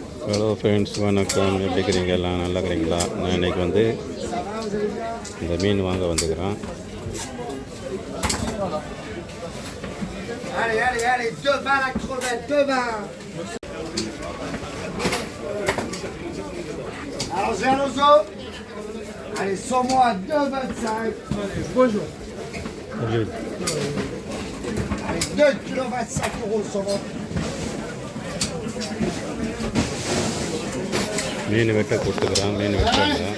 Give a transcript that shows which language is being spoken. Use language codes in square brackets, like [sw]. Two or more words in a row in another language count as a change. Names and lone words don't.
[en] hello friends, [ta] வணக்கம். எப்படி இருக்கிறீங்க? எல்லாம் நல்லா இருக்கிறீங்களா? நான் இன்றைக்கி வந்து இந்த மீன் வாங்க வந்துக்கிறேன். [fr] Allez, saumon à 2,25. Bonjour. Allez, 2,25 kg saumon. [ta] மீன் வெட்ட கொடுத்துக்கிறேன். மீன் வெட்டுறாங்க.